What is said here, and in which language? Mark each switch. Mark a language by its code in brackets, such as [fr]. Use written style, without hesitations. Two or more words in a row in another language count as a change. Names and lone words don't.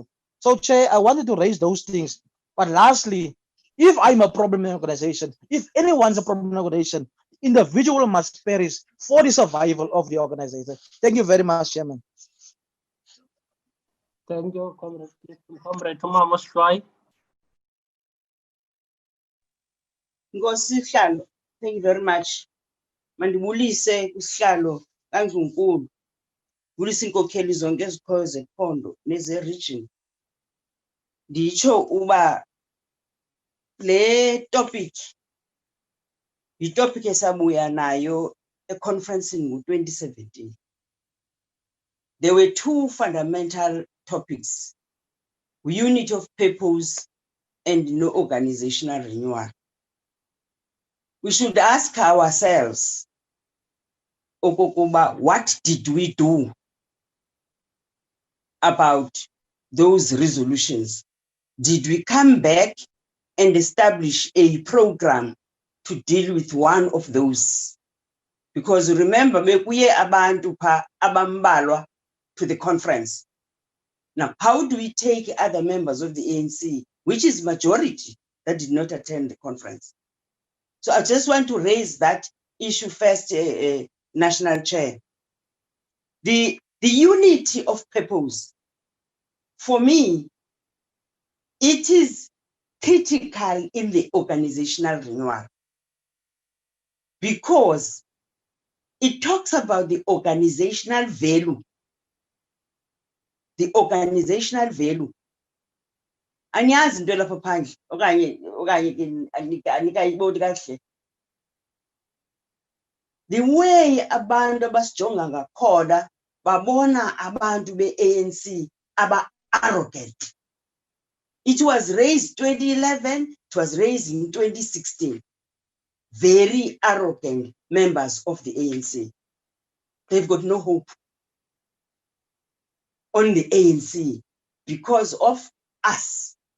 [en] So, Chair, I wanted to raise those things. But lastly, if I'm a problem in organization, if anyone's a problem in organization, individual must perish for the survival of the organization. Thank you very much, Chairman. Thank you, Comrade Thomas Chwai. [xh] Nkosi Sihlalo, [en] thank you very much. [xh] Mandibulise kusihlalo kaNdlunkulu. Bulisa inkokheli zonke ezikhoyo zephondo neze-region. nditsho uba le topic yitopic esabuya nayo econferencing ngo-2017. [en] There were two fundamental topics: unity of purpose and no organizational renewal. We should ask ourselves, [xh] okokuba, [en] what did we do about those resolutions? Did we come back and establish a program to deal with one of those? Because remember, [xh] bekuye abantu pha abambalwa [en] to the conference. Now, how do we take other members of the ANC, which is majority, that did not attend the conference? So I just want to raise that issue first, National Chair. The unity of purpose, for me, it is critical in the organizational renewal, because it talks about the organizational value. The organizational value. [xh] Anyazi into lapha phandle okanye anikayiboni kahle. [en] The way [xh] abantu abasijonga ngakhona babona abantu be-ANC aba-arrogant. [en] It was raised 2011, it was raised in 2016. Very arrogant members of the ANC. They've got no hope on the ANC because of us.